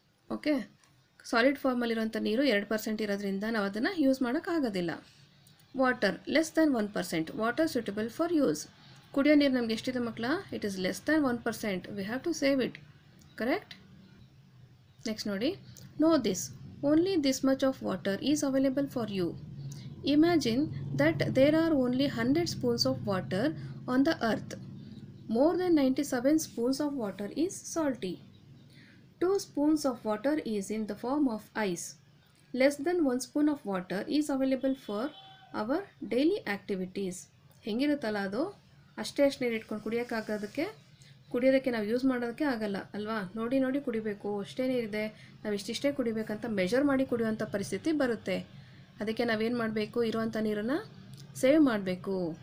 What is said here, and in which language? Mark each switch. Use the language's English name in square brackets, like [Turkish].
[Kannada] Okay, solid ಫಾರ್ಮಲ್ಲಿರೋಂಥ ನೀರು 2% ಇರೋದ್ರಿಂದ ನಾವು ಅದನ್ನು ಯೂಸ್ ಮಾಡೋಕ್ಕಾಗೋದಿಲ್ಲ. [English] Water less than 1%, water suitable for use. [Kannada] ಕುಡಿಯೋ ನೀರು ನಮ್ಗೆ ಎಷ್ಟಿದೆ ಮಕ್ಕಳ? [English] It is less than 1%, we have to save it. Correct? Next ನೋಡಿ, know this, only this much of water is available for you. Imagine that there are only 100 spoons of water on the earth. More than 97 spoons of water is salty. 2 spoons of water is in the form of ice. Less than 1 spoon of water is available for our daily activities. [Kannada] ಹೆಂಗಿರುತ್ತಲ್ಲ ಅದು, ಅಷ್ಟೇ ನೀರು ಇಟ್ಕೊಂಡು ಕುಡಿಯೋದಕ್ಕೆ ನಾವು use ಮಾಡೋದಕ್ಕೆ ಆಗಲ್ಲ ಅಲ್ವಾ. ನೋಡಿ ನೋಡಿ ಕುಡಿಬೇಕು, ಅಷ್ಟೇ ನೀರಿದೆ, ನಾವು ಇಷ್ಟಿಷ್ಟೇ ಕುಡಿಬೇಕಂತ ಮೆಜರ್ ಮಾಡಿ ಕುಡಿಯುವಂಥ ಪರಿಸ್ಥಿತಿ ಬರುತ್ತೆ. ಅದಕ್ಕೆ ನಾವೇನು ಮಾಡಬೇಕು, ಇರುವಂಥ ನೀರನ್ನು ಸೇವ್ ಮಾಡಬೇಕು.